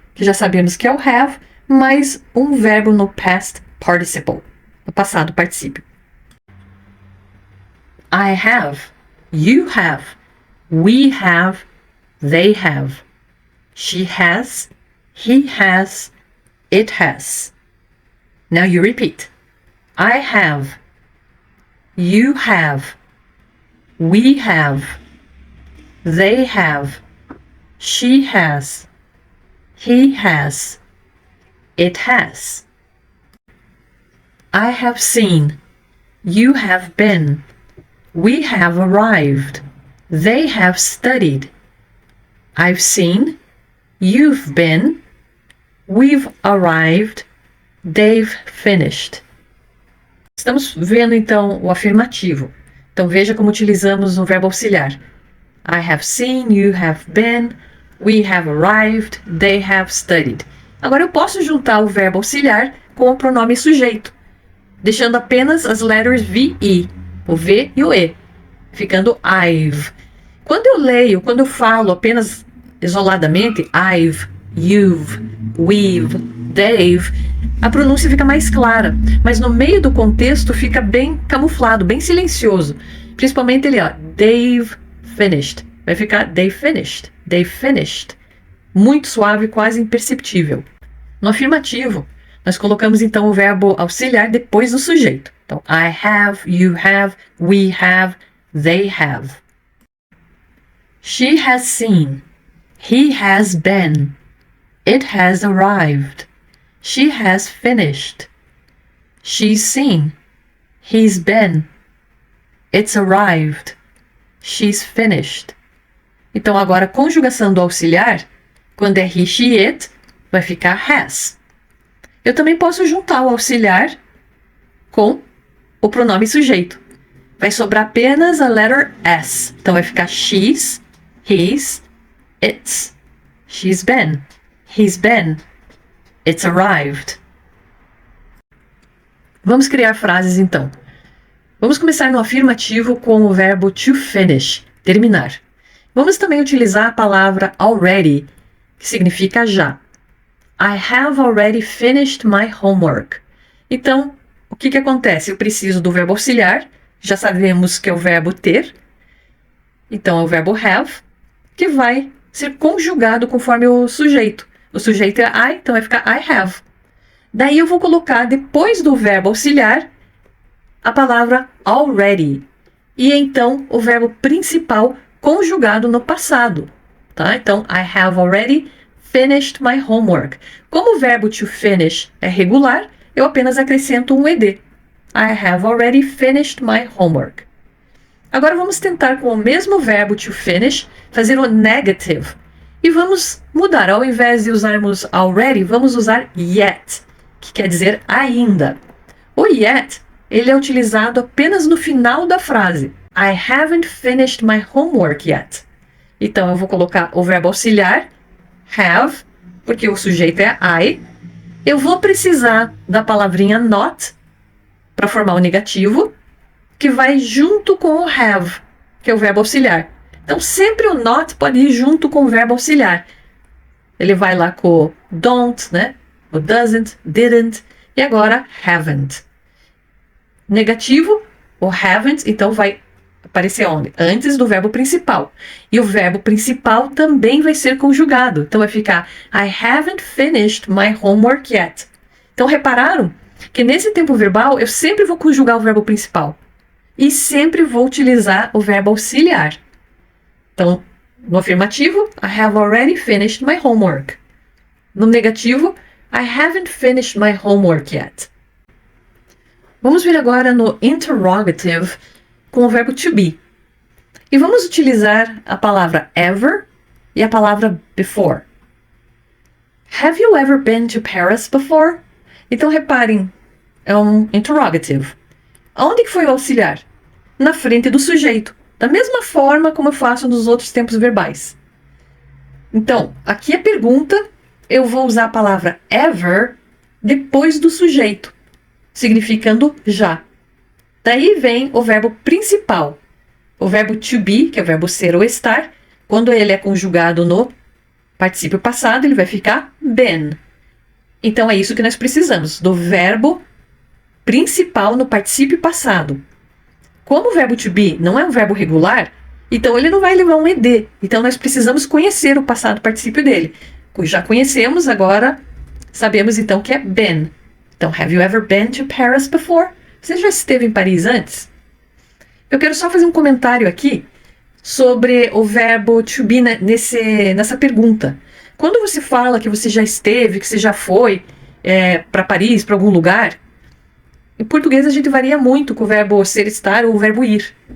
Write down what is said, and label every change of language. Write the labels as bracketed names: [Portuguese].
[Portuguese] que já sabemos que é o have, mais um verbo no past participle, no passado particípio. [English] I have, you have, we have, they have, she has, he has, it has. Now you repeat. I have, you have, we have, they have, she has, he has, it has. I have seen, you have been, we have arrived, they have studied. I've seen, you've been, we've arrived, they've finished. [Portuguese] Estamos vendo então o afirmativo. Então veja como utilizamos o verbo auxiliar. [English] I have seen, you have been, we have arrived, they have studied. [Portuguese] Agora eu posso juntar o verbo auxiliar com o pronome sujeito, deixando apenas as letters VE, o V e o E, ficando I've. Quando eu falo apenas isoladamente, [English] I've, you've, we've, they've, [Portuguese] a pronúncia fica mais clara, mas no meio do contexto fica bem camuflado, bem silencioso. Principalmente ali, ó, [English] they've finished. [Portuguese] Vai ficar [English] they finished, they finished. [Portuguese] Muito suave, quase imperceptível. No afirmativo, nós colocamos então o verbo auxiliar depois do sujeito. Então, [English] I have, you have, we have, they have. She has seen, he has been, it has arrived, she has finished. She's seen, he's been, it's arrived, she's finished. [Portuguese] Então agora a conjugação do auxiliar, quando é [English] he, she, it, [Portuguese] vai ficar has. Eu também posso juntar o auxiliar com o pronome sujeito. Vai sobrar apenas a letter S. Então vai ficar [English] she's, his, it's. She's been, he's been, it's arrived. [Portuguese] Vamos criar frases então. Vamos começar no afirmativo com o verbo to finish, terminar. Vamos também utilizar a palavra already, que significa já. [English] I have already finished my homework. [Portuguese] Então, o que acontece? Eu preciso do verbo auxiliar, já sabemos que é o verbo ter. Então, é o verbo have, que vai ser conjugado conforme o sujeito. O sujeito é I, então vai ficar [English] I have. [Portuguese] Daí eu vou colocar depois do verbo auxiliar a palavra already. E então o verbo principal conjugado no passado. Tá? Então, [English] I have already finished my homework. [Portuguese] Como o verbo to finish é regular, eu apenas acrescento um ed. [English] I have already finished my homework. [Portuguese] Agora vamos tentar com o mesmo verbo to finish fazer o negative. E vamos mudar. Ao invés de usarmos already, vamos usar yet, que quer dizer ainda. O yet, ele é utilizado apenas no final da frase. [English] I haven't finished my homework yet. [Portuguese] Então eu vou colocar o verbo auxiliar, have, porque o sujeito é I. Eu vou precisar da palavrinha not para formar o negativo, que vai junto com o have, que é o verbo auxiliar. Então sempre o not pode ir junto com o verbo auxiliar. Ele vai lá com o don't, né? O doesn't, didn't, e agora haven't. Negativo, o haven't, então vai aparecer onde? Antes do verbo principal. E o verbo principal também vai ser conjugado. Então vai ficar [English] I haven't finished my homework yet. [Portuguese] Então repararam que nesse tempo verbal eu sempre vou conjugar o verbo principal. E sempre vou utilizar o verbo auxiliar. Então, no afirmativo, [English] I have already finished my homework. [Portuguese] No negativo, [English] I haven't finished my homework yet. [Portuguese] Vamos ver agora no interrogative com o verbo to be. E vamos utilizar a palavra ever e a palavra before. [English] Have you ever been to Paris before? [Portuguese] Então reparem, é um interrogative. Onde que foi o auxiliar? Na frente do sujeito. Da mesma forma como eu faço nos outros tempos verbais. Então, aqui a pergunta, eu vou usar a palavra ever depois do sujeito, significando já. Daí vem o verbo principal. O verbo to be, que é o verbo ser ou estar, quando ele é conjugado no particípio passado, ele vai ficar been. Então é isso que nós precisamos, do verbo principal no particípio passado. Como o verbo to be não é um verbo regular, então ele não vai levar um ed. Então nós precisamos conhecer o passado particípio dele. Já conhecemos, agora sabemos então que é been. Então, [English] have you ever been to Paris before? [Portuguese] Você já esteve em Paris antes? Eu quero só fazer um comentário aqui sobre o verbo to be nessa pergunta. Quando você fala que você já esteve, que você já foi para Paris, para algum lugar, em português a gente varia muito com o verbo ser, estar ou o verbo ir.